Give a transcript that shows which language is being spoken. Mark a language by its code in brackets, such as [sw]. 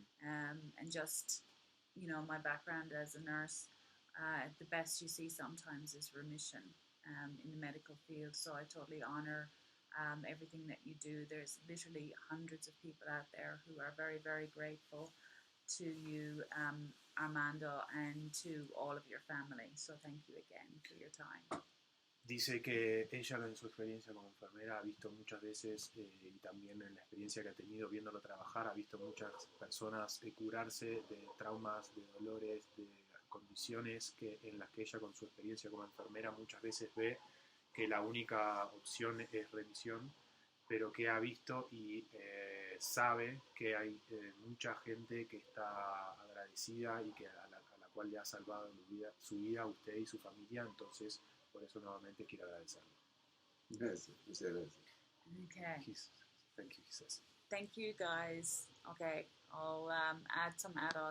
[en] And just my background as a nurse, the best you see sometimes is remission in the medical field. So I totally honor everything that you do. There's literally hundreds of people out there who are very very grateful to you, Armando, and to all of your family. So thank you again for your time. [es] Dice que ella en su experiencia como enfermera ha visto muchas veces, y también en la experiencia que ha tenido viéndolo trabajar, ha visto muchas personas curarse de traumas, de dolores, de condiciones en las que ella con su experiencia como enfermera muchas veces ve que la única opción es remisión, pero que ha visto y sabe que hay mucha gente que está agradecida y que a la cual le ha salvado su vida a usted y su familia, entonces por eso nuevamente quiero agradecerle. Gracias, muchas gracias. [en] Okay. Thank you, he says. Thank you, guys. Okay, I'll add some add-ons.